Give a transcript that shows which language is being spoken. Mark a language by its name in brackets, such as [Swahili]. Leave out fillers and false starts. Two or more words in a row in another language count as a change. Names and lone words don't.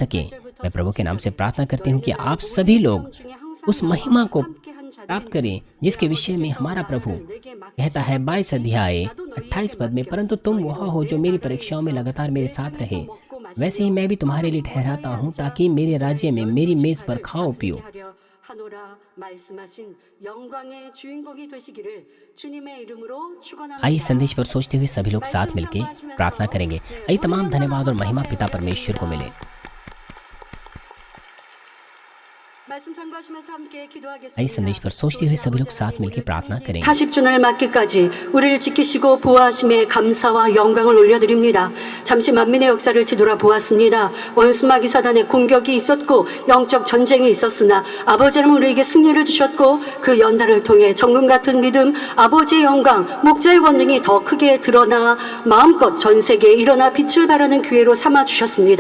[Hindi] मैं प्रभु के नाम से प्रार्थना करती हूँ कि आप सभी लोग उस महिमा को प्राप्त करें, जिसके विषय में हमारा प्रभु कहता है 22 अध्याय 28 पद में, परंतु तुम वह हो जो मेरी परीक्षाओं में लगातार मेरे साथ रहे, वैसे ही मैं भी तुम्हारे लिए ठहराता हूँ, ताकि मेरे राज्य में मेरी मेज पर खाओ पियो। [Korean] 하노라 말씀하신 영광의 주인공이 되시기를 주님의 이름으로 축원합니다. [Hindi] आइए संदेश पर सोचते हुए सभी लोग साथ मिलकर प्रार्थना करेंगे। आइए तमाम धन्यवाद और महिमा पिता परमेश्वर को मिले। [Korean] 말씀 참고하시면서 함께 기도하겠습니다. [Hindi] आइए संदेश पर सोचते हुए सभी लोग साथ मिलकर प्रार्थना करेंगे। [Korean] 40주년을 맞기까지 우리를 지키시고 보호하심에 감사와 영광을 올려드립니다. 잠시 만민의 역사를 뒤돌아보았습니다. 원수마귀 사단의 공격이 있었고 영적 전쟁이 있었으나 아버지 하나님 우리에게 승리를 주셨고 그 연단을 통해 정금 같은 믿음, 아버지의 영광, 목자의 권능이 더 크게 드러나 마음껏 전 세계에 일어나 빛을 발하는 기회로 삼아주셨습니다.